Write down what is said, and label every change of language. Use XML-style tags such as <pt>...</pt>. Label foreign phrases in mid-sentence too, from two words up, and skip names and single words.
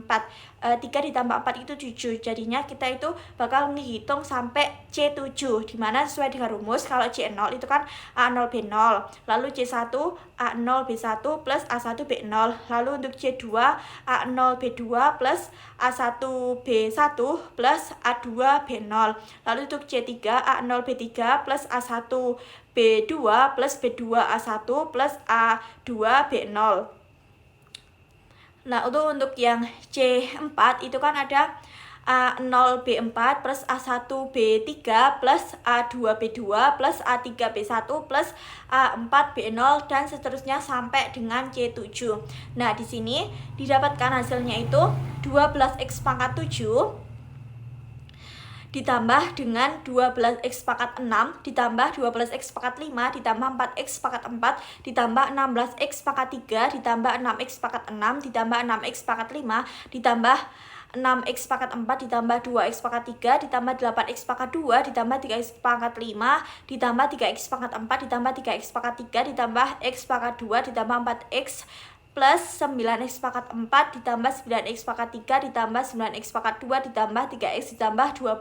<id>3 ditambah 4 itu 7. Jadinya kita itu bakal menghitung sampai C7, dimana sesuai dengan rumus kalau C0 itu kan A0 B0, lalu C1 A0 B1 plus A1 B0, lalu untuk C2 A0 B2 plus A1 B1 plus A2 B0, lalu untuk C3 A0 B3 plus A1 B2 plus B2 A1 plus A2 B0. Nah, untuk yang C4 itu kan ada A0 B4 plus A1 B3 plus A2 B2 plus A3 B1 plus A4 B0 dan seterusnya sampai dengan C7. Nah, di sini didapatkan hasilnya itu 12x pangkat 7 ditambah dengan 12x pangkat 6 ditambah 12x pangkat 5 ditambah 4x pangkat 4 ditambah 16x pangkat 3 ditambah 6x pangkat 6 ditambah 6x pangkat 5 ditambah 6x pangkat 4 ditambah 2x pangkat 3 ditambah 8x pangkat 2 ditambah 3x pangkat 5 ditambah 3x pangkat 4 ditambah 3x pangkat 3 ditambah x pangkat 2 ditambah 4x plus 9x pangkat 4 ditambah 9x pangkat 3 ditambah 9x pangkat 2 ditambah 3x ditambah 12.</id>